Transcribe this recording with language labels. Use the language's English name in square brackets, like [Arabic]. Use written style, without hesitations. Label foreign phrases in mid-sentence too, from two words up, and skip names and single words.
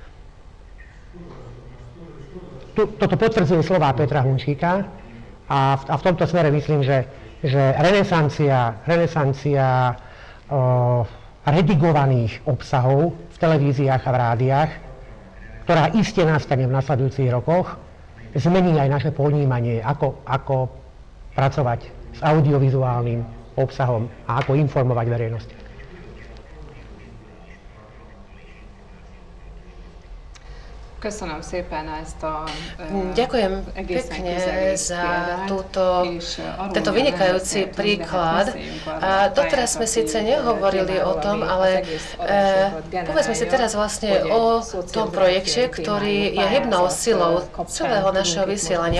[Slovak] Toto potvrdzuje slová Petra Hunčíka a v tomto smere myslím, že renesancia redigovaných obsahov v televíziách a v rádiách, ktorá iste nastane v nasledujúcich rokoch, zmení aj naše ponímanie, ako pracovať s audiovizuálnym obsahom a ako informovať verejnosť. [Hungarian] Köszönöm szépen ezt a [Slovak] Ďakujem pekne za tento vynikajúci príklad. A doteraz sme síce nehovorili o tom, ale povedzme si teraz vlastne o tom projekte, ktorý je hybnou silou celého našeho vysielania.